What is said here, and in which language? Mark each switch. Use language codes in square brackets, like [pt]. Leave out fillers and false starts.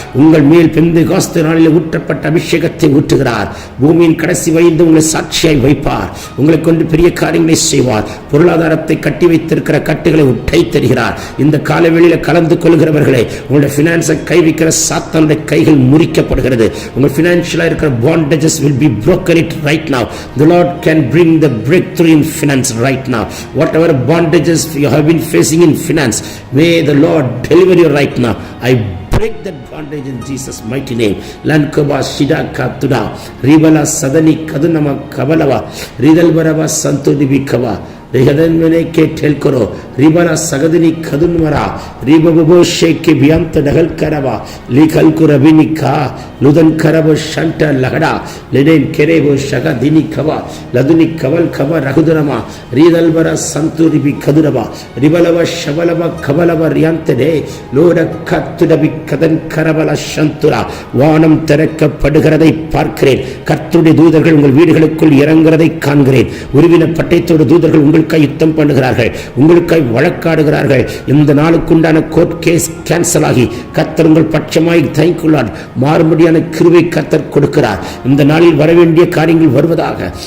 [ta] உங்கள் மேல் பெந்தெகோஸ்து நாளில் ஊற்றப்பட்ட அபிஷேகத்தை ஊற்றுகிறார். பூமியின் கடைசி வயது உங்களை சாட்சியாய் வைப்பார். உங்களை கொண்டு பெரிய காரியங்களை செய்வார். பொருளாதாரத்தை கட்டி வைத்திருக்கிற கட்டுகளை உட்டை தருகிறார். இந்த காலவெளியில கலந்து கொள்கிறவர்களே, உங்களுடைய பினான்ஸை கை வைக்கிற சாத்தானுடைய கைகள் முறிக்கப்படுகிறது. உங்கள் பினான்சியலா இருக்கிற [en] bondages will be broken it right now. The Lord can bring the breakthrough in finance right now. Whatever bondages you have been facing in finance, may the Lord deliver you right now. I break that bondage in Jesus mighty name. Lankoba shidaka tuda ribala sadani kadunama kabalava ridalbarava santudibikava ರಿಹದನ್ ಕೆ ಟೆಲ್ಕೊರೋ ರಿಬಲ ಸಗದನಿ ಕದುನ್ಮರ ರಿಬಬೋ ಶೇಕೆ ಬಿಯಾಂತ ಡಗಲ್ ಕರವ ಲಿಖಲ್ಕು ರಬಿನಿಕಾ ಲುದನ್ ಕರಬೋ ಶಂಟ ಲಹಡ ಲೆಡೆನ್ ಕೆರೆಬೋ ಶಗದಿನಿ ಕವ ಲದುನಿ ಕವಲ್ ಕವ ರಹುದರಮ ರೀದಲ್ಬರ ಸಂತುರಿಬಿ ಕದುರವ ರಿಬಲವ ಶಬಲವ ಕಬಲವ ರಿಯಾಂತಡೆ லோட கத்துடபி கதன் கரபல சந்துரா. [ta] வானம் திறக்கப்படுகிறதை பார்க்கிறேன். கர்த்தருடைய தூதர்கள் உங்கள் வீடுகளுக்குள் இறங்குறதை காண்கிறேன். உருவின பட்டயத்தோடு தூதர்கள் உங்களுக்காய் யுத்தம் பண்ணுகிறார்கள், உங்களுக்காய் வழக்காடுகிறார்கள். இந்த நாளுக்குண்டான கோர்ட் கேஸ் கேன்சல் ஆகி கர்த்தர் உங்கள் பட்சமாய் தயங்குள்ளார். மாறுபடியான கிருபை கர்த்தர் கொடுக்கிறார். இந்த நாளில் வரவேண்டிய காரியங்கள் வருவதாக.